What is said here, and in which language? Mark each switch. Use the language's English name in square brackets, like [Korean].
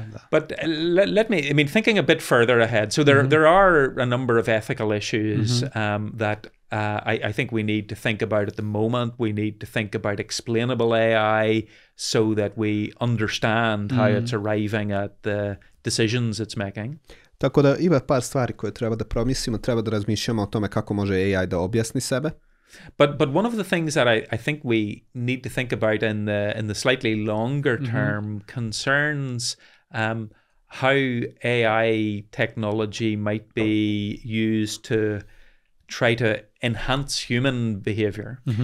[English] But let me, thinking a bit further ahead. So there are a number of ethical issues that I think we need to think about at the moment. We need to think about explainable AI so that we understand how it's arriving at the decisions it's making. [Serbian] Tako da ima par stvari koje treba da promislimo, treba da razmišljamo o tome kako može AI da objasni sebe. [English] But one of the things that I think we need to think about in the slightly longer term concerns how AI technology might be used to try to enhance human behavior.